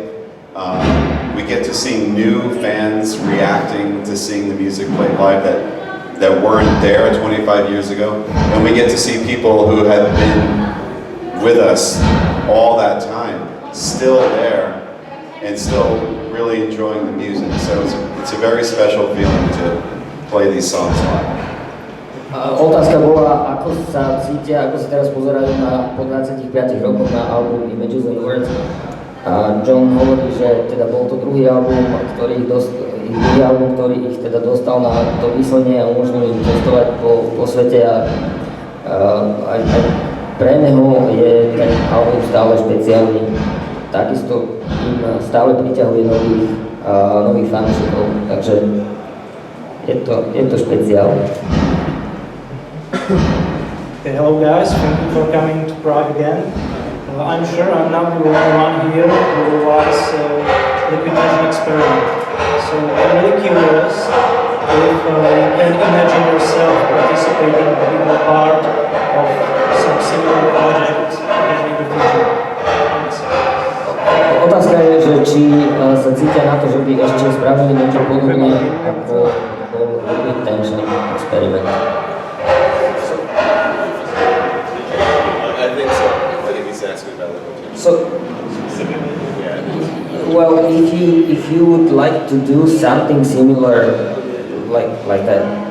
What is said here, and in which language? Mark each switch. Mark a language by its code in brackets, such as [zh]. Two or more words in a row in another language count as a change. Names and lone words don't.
[en] We get to see new fans reacting to seeing the music played live that weren't there 25 years ago. And we get to see people who have been with us all that time, still there, and still really enjoying the music. So it's a very special feeling to play these songs live. [sk] Otázka bola, ako sa cítia, ako sa teraz pozerajú po 25 rokoch na album Images and Words. John hovorí, že teda bol to druhý album, ktorý ich druhý album, ktorý ich teda dostal na to výslnie a umožnil im cestovať po svete a aj pre neho je ten album stále špeciálny. Takisto im stále priťahuje nových fanúšikov, takže je to špeciál. [en] Okay, hello guys, thank you for coming to Prague again. I'm sure I'm not the only one here who was liquid nitrogen experiment. So I'm really curious if you can imagine yourself participating or being a part of some similar project in the future. [sk] Otázka je, že či sa cítia na to, že by ešte spravili niečo podobné ako bol liquid tension experiment. [en] So, well, if you would like to do something similar, like that,